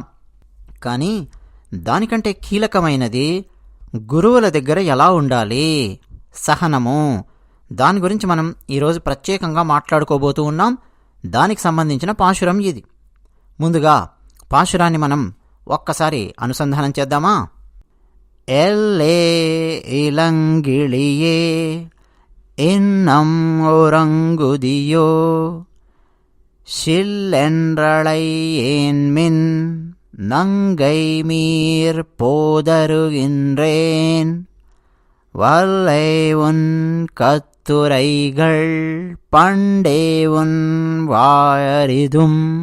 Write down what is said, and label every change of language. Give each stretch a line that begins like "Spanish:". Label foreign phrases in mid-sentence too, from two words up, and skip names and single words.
Telugu: కానీ దానికంటే కీలకమైనది గురువుల దగ్గర ఎలా ఉండాలి, సహనము, దాని గురించి మనం ఈరోజు ప్రత్యేకంగా మాట్లాడుకోబోతూ ఉన్నాం. దానికి సంబంధించిన పాశురం ఇది. ముందుగా పాశురాన్ని మనం ఒక్కసారి అనుసంధానం చేద్దామా?
Tamil: எல்லே இளங்கிளியே இன்னம் உறங்குதியோ ஷில்லென்றளை ஏன்மின் நங்கை மீர் போதருகின்றேன் வல்லை உன் கத்துரைகள் பண்டே உன் வாயறிதும்